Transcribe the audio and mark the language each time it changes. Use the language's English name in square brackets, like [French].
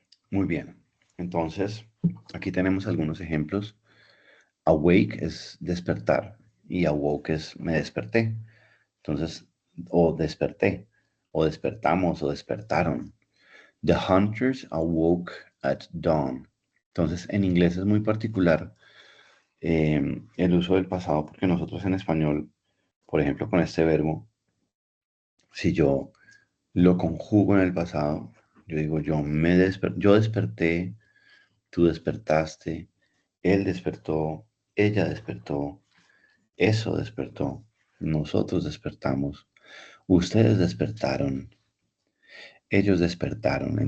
[Spanish] Muy bien. Entonces, aquí tenemos algunos ejemplos. Awake es despertar y awoke es me desperté. Entonces, o desperté, o despertamos, o despertaron. [English] The hunters awoke at dawn. [Spanish] Entonces, en inglés es muy particular el uso del pasado porque nosotros en español Por ejemplo, con este verbo, si yo lo conjugo en el pasado, yo digo, yo desperté, tú despertaste, él despertó, ella despertó, eso despertó, nosotros despertamos, ustedes despertaron, ellos despertaron.